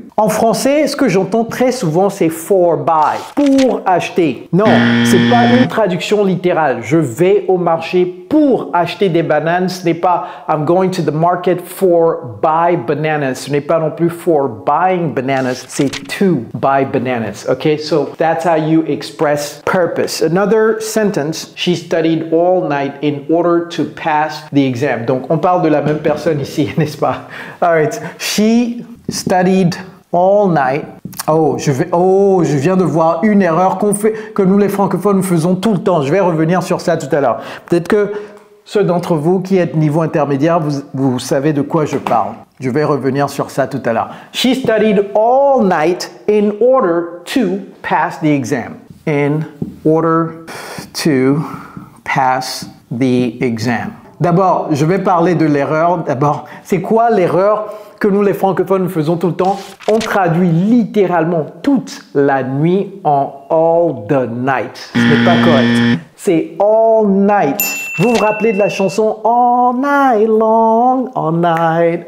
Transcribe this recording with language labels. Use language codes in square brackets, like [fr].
[fr] En français, ce que j'entends très souvent, c'est [en] for buy, [fr] pour acheter. Non, c'est pas une traduction littérale. Je vais au marché pour acheter des bananes. Ce n'est pas [en] I'm going to the market for buy bananas. [fr] Ce n'est pas non plus [en] for buying bananas. [fr] C'est [en] to buy bananas. Okay, so that's how you express purpose. Another sentence, she studied all night in order to pass the exam. [fr] Donc, on parle de la même personne ici, n'est-ce pas? [en] All right, she studied all night. [fr] Je viens de voir une erreur que nous les francophones faisons tout le temps. Je vais revenir sur ça tout à l'heure. Peut-être que ceux d'entre vous qui êtes niveau intermédiaire, vous savez de quoi je parle. Je vais revenir sur ça tout à l'heure. [en] She studied all night in order to pass the exam. In order to pass the exam. [fr] D'abord, je vais parler de l'erreur. D'abord, c'est quoi l'erreur que nous les francophones faisons tout le temps? On traduit littéralement toute la nuit en [en] all the night. [fr] Ce n'est pas correct. C'est [en] all night. [fr] Vous vous rappelez de la chanson All Night Long, All Night.